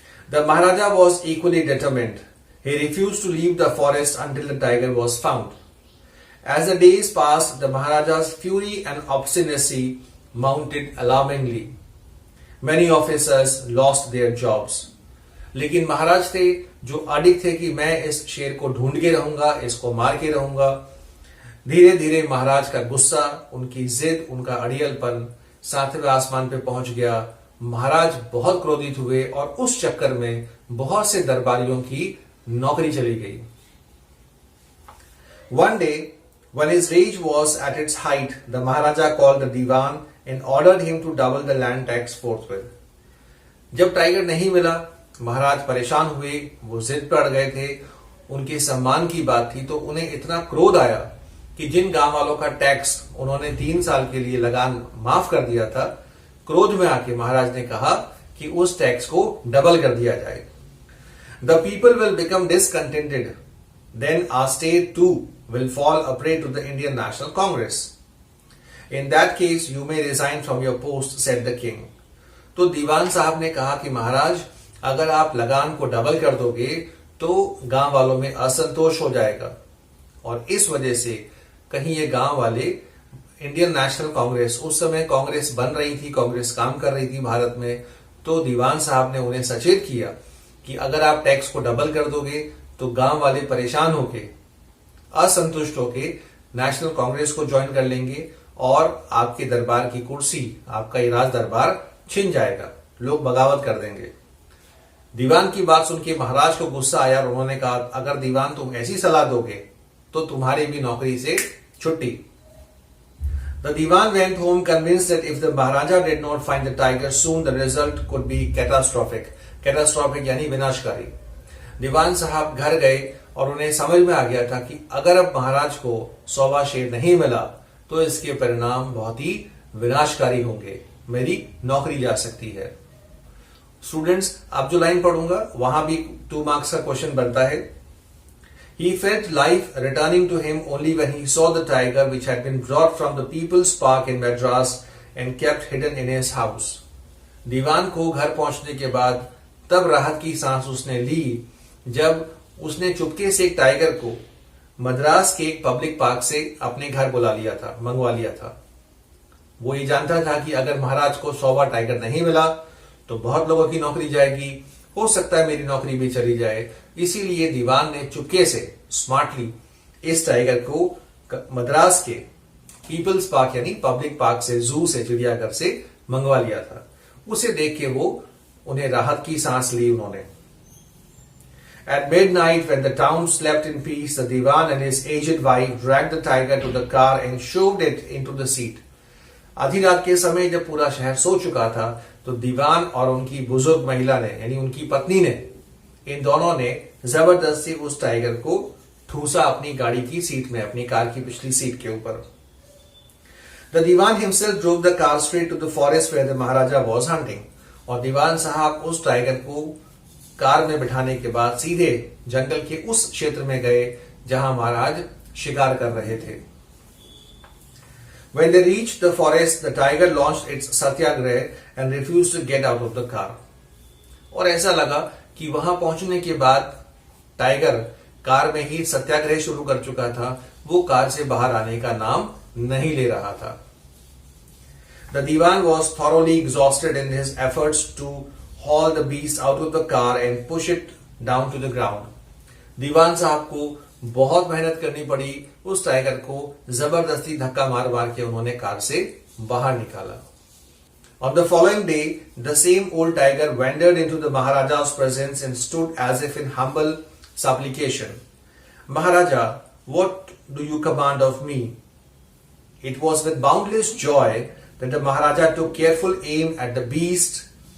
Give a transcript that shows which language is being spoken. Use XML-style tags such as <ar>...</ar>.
<en>The Maharaja was equally determined। He refused to leave the forest until the tiger was found। As the days passed, the Maharaja's fury and obstinacy mounted alarmingly। Many officers lost their jobs।</en> <hi>लेकिन महाराज थे जो अडिग थे कि मैं इस शेर को ढूंढ के रहूंगा, इसको मार के रहूंगा। धीरे धीरे महाराज का गुस्सा, उनकी जिद, उनका अड़ियलपन 7वें आसमान पे पहुंच गया। महाराज बहुत क्रोधित हुए और उस चक्कर में बहुत से दरबारियों की नौकरी चली गई।</hi> <en>One day, when his rage was at its height, the Maharaja called the Diwan and ordered him to double the land tax forthwith.</en> <hi>जब टाइगर नहीं मिला, महाराज परेशान हुए, वो जिद पर अड़ गए थे, उनके सम्मान की बात थी, तो उन्हें इतना क्रोध आया कि जिन गांव वालों का टैक्स उन्होंने 3 साल के लिए लगान माफ कर दिया था, क्रोध में आके महाराज ने कहा कि उस टैक्स को डबल कर दिया जाए।</hi> <en>The people will become discontented. Then our state too will fall a prey to the Indian National Congress. In that case, you may resign from your post, said the king.</en> <hi>तो दीवान साहब ने कहा कि महाराज, अगर आप लगान को डबल कर दोगे तो गांव वालों में असंतोष हो जाएगा, और इस वजह से कहीं ये गांव वाले इंडियन नेशनल कांग्रेस, उस समय कांग्रेस बन रही थी, कांग्रेस काम कर रही थी भारत में, तो दीवान साहब ने उन्हें सचेत किया कि अगर आप टैक्स को डबल कर दोगे तो गांव वाले परेशान होके, असंतुष्ट होके नेशनल कांग्रेस को ज्वाइन कर लेंगे और आपके दरबार की कुर्सी, आपका ये राज दरबार छिन जाएगा, लोग बगावत कर देंगे। दीवान की बात सुन के महाराज को गुस्सा आया और उन्होंने कहा, अगर दीवान तुम ऐसी सलाह दोगे तो तुम्हारी भी नौकरी से छुट्टी।</hi> <en>The Diwan went home convinced that if the Maharaja did not find the tiger soon, the result could be catastrophic.</en> <hi>Catastrophic यानी विनाशकारी। दीवान साहब घर गए और उन्हें समझ में आ गया था कि अगर अब महाराज को 100वां शेर नहीं मिला तो इसके परिणाम बहुत ही विनाशकारी होंगे, मेरी नौकरी जा सकती है। स्टूडेंट्स, अब जो लाइन पढ़ूंगा वहां भी 2 मार्क्स का क्वेश्चन बनता है।</hi> <en>He felt life returning to him only when he saw the tiger which had been brought from the People's Park in Madras and kept hidden in his house.</en> <hi>दीवान को घर पहुंचने के बाद तब राहत की सांस उसने ली जब उसने चुपके से एक टाइगर को मद्रास के एक पब्लिक पार्क से अपने घर बुला लिया था, मंगवा लिया था। वो ये जानता था कि अगर महाराज को 100वां टाइगर नहीं मिला तो बहुत लोगों की नौकरी जाएगी, हो सकता है मेरी नौकरी भी चली जाए। इसीलिए दीवान ने चुपके से, स्मार्टली इस टाइगर को मद्रास के पीपल्स पार्क यानी पब्लिक पार्क से, जू से, चिड़ियाघर से मंगवा लिया था। उसे देख के वो उन्हें राहत की सांस ली उन्होंने।</hi> <en>At midnight, when the town slept in peace, the Diwan and his aged wife dragged the tiger to the car and shoved it into the seat.</en> <hi>आधी रात के समय जब पूरा शहर सो चुका था तो दीवान और उनकी बुजुर्ग महिला ने, यानी उनकी पत्नी ने, इन दोनों ने जबरदस्ती उस टाइगर को ठूसा अपनी गाड़ी की सीट में, अपनी कार की पिछली सीट के ऊपर।</hi> <en>The Diwan himself drove the car straight to the forest where the Maharaja was hunting.</en> <hi>और दीवान साहब उस टाइगर को कार में बिठाने के बाद सीधे जंगल के उस क्षेत्र में गए जहां महाराज शिकार कर रहे थे।</hi> <en>When they reached the forest, the tiger launched its satyagrah and refused to get out of the car.</en> <hi>और ऐसा लगा कि वहां पहुंचने के बाद टाइगर कार में ही सत्याग्रह शुरू कर चुका था, वो कार से बाहर आने का नाम नहीं ले रहा था।</hi> <en>The Diwan was thoroughly exhausted in his efforts to haul the beast out of the car and push it down to the ground.</en> <hi>दीवान साहब को बहुत मेहनत करनी पड़ी, उस टाइगर को जबरदस्ती धक्का मार मार के उन्होंने कार से बाहर निकाला।</hi> <en>On the following day, the same old tiger wandered into the Maharaja's presence and stood as if in humble supplication. Maharaja, what do you command of me? It was with boundless joy that the Maharaja took careful aim at the beast.</en>